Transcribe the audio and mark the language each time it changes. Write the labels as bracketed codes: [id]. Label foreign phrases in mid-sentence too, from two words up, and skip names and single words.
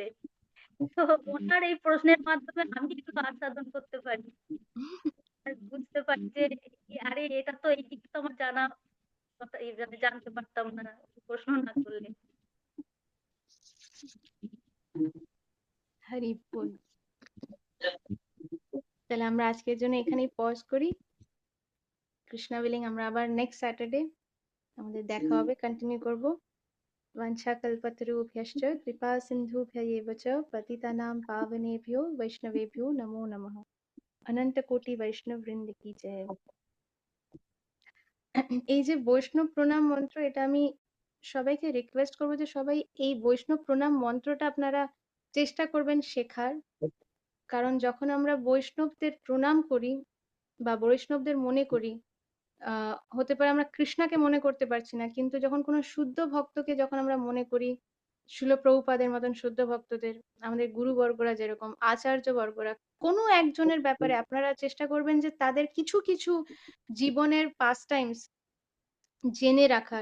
[bn] তো ওনার এই প্রশ্নের মাধ্যমে আমি একটু আস্বাদন করতে পারি আর বুঝতে পারি যে আরে এটা তো এই দিক তো আমার জানা কথা, এইভাবে জানতে পারতাম না প্রশ্ন না করলে। হরি বল। তাহলে আমরা আজকের জন্য এখানেই পজ করি। কৃষ্ণা উইলিং আমরা আবার [en] next Saturday [bn] আমাদের দেখা হবে, কন্টিনিউ করব। [sa] वंशाकल्पतरुभ्यश्च कृपा सिन्धुभ्य एव च पतितानां पावनेभ्यो वैष्णवेभ्यो नमो नमः। [bn] অনন্ত কোটি বৈষ্ণব বৃন্দ কি জয়। এই যে বৈষ্ণব প্রণাম মন্ত্র, এটা আমি সবাইকে রিকোয়েস্ট করবো যে সবাই এই বৈষ্ণব প্রণাম মন্ত্রটা আপনারা চেষ্টা করবেন শেখার। কারণ যখন আমরা বৈষ্ণবদের প্রণাম করি বা বৈষ্ণবদের মনে করি, হতে পারে আমরা কৃষ্ণাকে মনে করতে পারছি না, কিন্তু যখন কোনো শুদ্ধ ভক্তকে যখন আমরা মনে করি, শিল প্রভুপাদের মতন শুদ্ধ ভক্তদের, আমাদের গুরুবর্গরা যেরকম, আচার্য বর্গরা, কোনো একজনের ব্যাপারে আপনারা চেষ্টা করবেন যে তাদের কিছু কিছু জীবনের [en] past times [bn] জেনে রাখার।